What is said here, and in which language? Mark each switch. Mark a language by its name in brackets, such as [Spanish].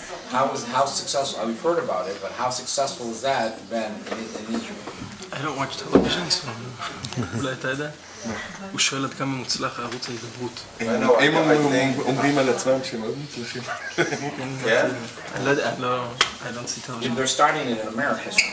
[English] How successful? We've heard about it, but how successful is that been in Israel? I don't watch television, so [Hebrew] אולי אתה יודע? הוא שואל עד כמה מוצלח הערוץ ההידברות. הם אומרים על עצמם שהם מאוד מוצלחים. אני לא יודע, [English] I don't see television. They're starting it in America.